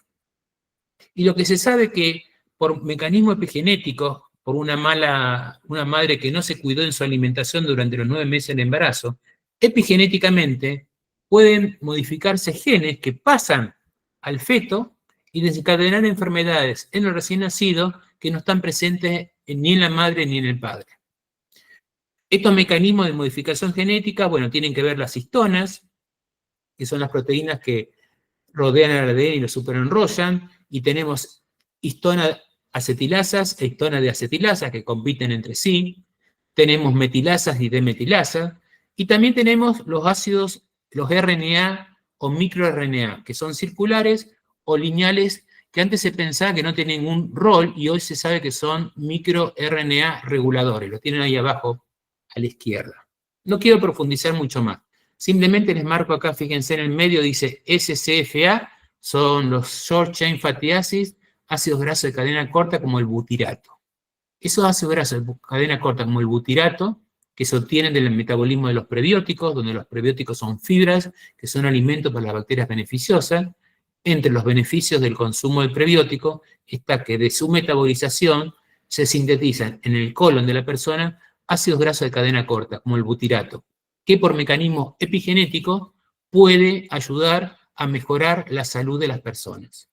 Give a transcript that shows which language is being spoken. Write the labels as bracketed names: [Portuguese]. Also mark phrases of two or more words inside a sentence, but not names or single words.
[Spanish] Y lo que se sabe es que por mecanismos epigenéticos, por una madre que no se cuidó en su alimentación durante los 9 meses del embarazo, epigenéticamente pueden modificarse genes que pasan al feto y desencadenar enfermedades en el recién nacido que no están presentes ni en la madre ni en el padre. Estos mecanismos de modificación genética, bueno, tienen que ver las histonas, que son las proteínas que rodean al ADN y lo superenrollan, y tenemos histona acetilasas e histonas de acetilasas que compiten entre sí, tenemos metilasas y demetilasas, y también tenemos los ácidos, los RNA o microRNA, que son circulares o lineales, que antes se pensaba que no tenían ningún rol y hoy se sabe que son microRNA reguladores, lo tienen ahí abajo a la izquierda. No quiero profundizar mucho más, simplemente les marco acá, fíjense en el medio, dice SCFA, son los [English] short chain fatty acids, [Spanish] ácidos grasos de cadena corta como el butirato. Esos ácidos grasos de cadena corta como el butirato, que se obtienen del metabolismo de los prebióticos, donde los prebióticos son fibras, que son alimentos para las bacterias beneficiosas. Entre los beneficios del consumo del prebiótico está que de su metabolización se sintetizan en el colon de la persona ácidos grasos de cadena corta, como el butirato, que por mecanismo epigenético puede ayudar a mejorar la salud de las personas.